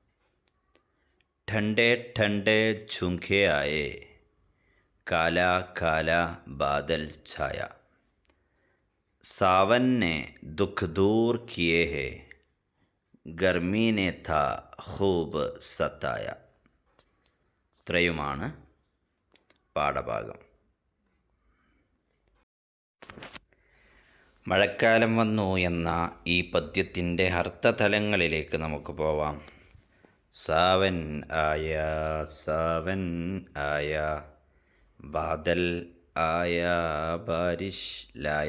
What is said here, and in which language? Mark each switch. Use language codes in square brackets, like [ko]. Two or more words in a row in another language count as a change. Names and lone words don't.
[hi] ठंडे ठंडे झुंके आए, काला काला बादल छाया. सावन ने दुख दूर किए हैं, गर्मी ने था खूब सताया. [ml] ഇത്രയുമാണ് പാഠഭാഗം. മഴക്കാലം വന്നു എന്ന ഈ പദ്യത്തിൻ്റെ അർത്ഥതലങ്ങളിലേക്ക് നമുക്ക് പോവാം. [hi] सावन आया बादल आया बारिश लाया.